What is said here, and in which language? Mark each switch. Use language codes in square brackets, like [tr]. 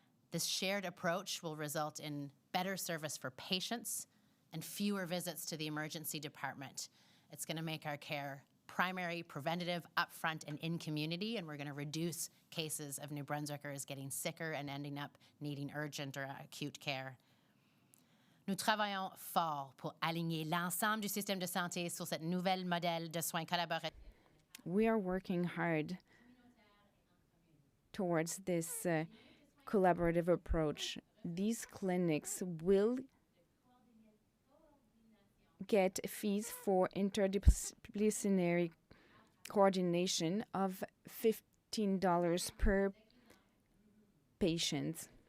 [en] This shared approach will result in better service for patients and fewer visits to the emergency department. It's going to make our care primary, preventative, upfront, and in community, and we're going to reduce cases of New Brunswickers getting sicker and ending up needing urgent or acute care. [fr] Nous travaillons fort pour aligner l'ensemble du système de santé sur cette nouvelle modèle de soins collaboratifs. [en] We are working hard towards this collaborative approach. These clinics will get fees for interdisciplinary coordination of $15 per patient.